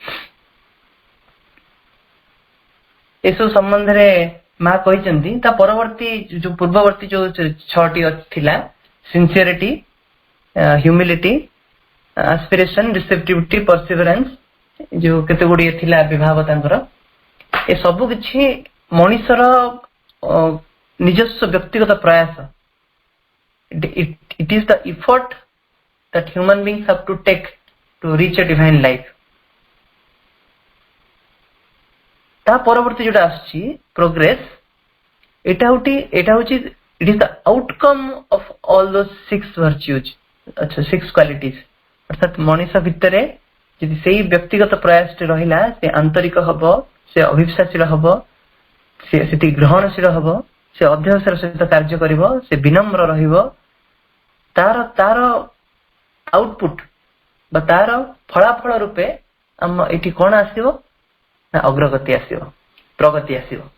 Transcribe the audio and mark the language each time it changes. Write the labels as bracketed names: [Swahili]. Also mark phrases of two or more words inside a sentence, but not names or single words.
[Odia] ଏସବୁ ସମ୍ବନ୍ଧରେ ମା କହିଛନ୍ତି ତା ପରବର୍ତ୍ତୀ ଯୋଉ ପୂର୍ବବର୍ତ୍ତୀ ଯୋଉ 6ଟି ଥିଲା [English] sincerity, humility, aspiration, receptivity, perseverance, [Odia] ଯୋଉ କେତେ ଗୁଡିଏ ଥିଲା ବିଭାବ ତାଙ୍କର, ଏ ସବୁ କିଛି ମଣିଷର ନିଜସ୍ୱ ବ୍ୟକ୍ତିଗତ ପ୍ରୟାସ। [English] It is the effort that human beings have to take to reach a divine life. [Odia] ତା ପରବର୍ତ୍ତୀ ଯୋଉଟା ଆସୁଛି ପ୍ରୋଗ୍ରେସ, ଏଟା ହଉଛି [English] it is the outcome of all those 6 virtues, 6 qualities। [Odia] ଅର୍ଥାତ ମଣିଷ ଭିତରେ ଯଦି ସେଇ ବ୍ୟକ୍ତିଗତ ପ୍ରୟାସଟି ରହିଲା, ସେ ଆନ୍ତରିକ ହବ, ସେ ଅଭିପ୍ସାଶୀଳ ହବ, ସେ ସେତିକି ଗ୍ରହଣଶୀଳ ହବ, ସେ ଅଧ୍ୟବସାୟର ସହିତ କାର୍ଯ୍ୟ କରିବ, ସେ ବିନମ୍ର ରହିବ, ତାର ଆଉଟପୁଟ ବା ତାର ଫଳାଫଳ ରୂପେ ଆମ ଏଠି କଣ ଆସିବ ନା ଅଗ୍ରଗତି ଆସିବ, ପ୍ରଗତି ଆସିବ।